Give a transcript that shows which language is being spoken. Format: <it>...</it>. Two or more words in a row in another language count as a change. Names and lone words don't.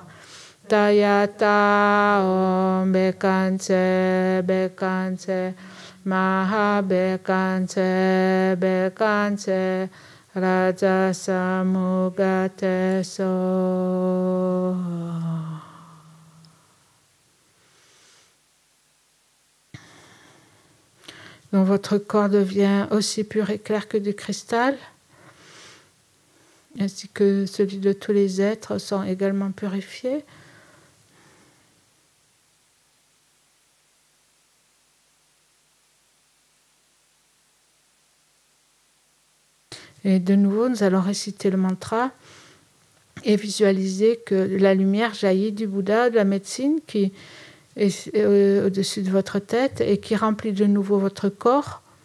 <sa>Tayata om bekanse maha bekanse raja samugate soha.</sa> <fr>Donc votre corps devient aussi pur et clair que du cristal, ainsi que celui de tous les êtres sont également purifiés. Et de nouveau, nous allons réciter le mantra et visualiser que la lumière jaillit du Bouddha, de la médecine qui est au-dessus de votre tête et qui remplit de nouveau votre corps,</fr>